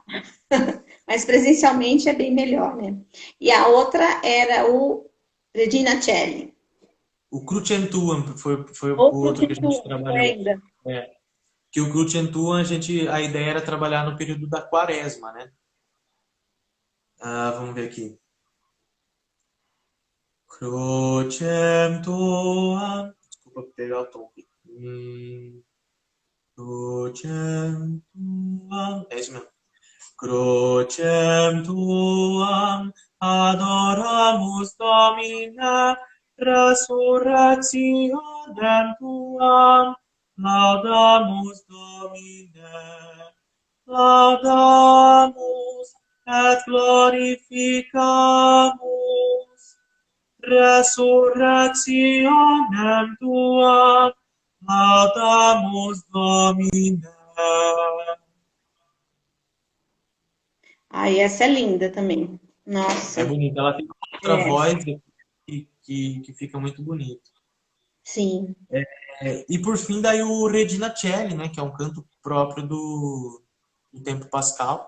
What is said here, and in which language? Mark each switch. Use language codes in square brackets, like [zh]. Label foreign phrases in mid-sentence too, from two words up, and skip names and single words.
[pt] Mas presencialmente é bem melhor, né? E a outra era o Regina Celli. O Crucentuam foi o Ou outro que a gente foi trabalhou. ainda. É. Que o Crucentuam, a ideia era trabalhar no período da quaresma, né? Vamos ver aqui. Crucem tuam. Desculpa pegar o tom aqui. Crucem tuam. É isso mesmo. [la] Crucem tuam adoramus Domine, resurrectionem tuam laudamus Domine, laudamus et glorificamus resurrectionem tuam laudamus Domine. [pt] Ai, essa é linda também. É Nossa, bonita. Ela tem uma outra é, voz que fica muito bonito. sim. E por fim, daí o Regina Coeli, né? Que é um canto próprio do tempo pascal,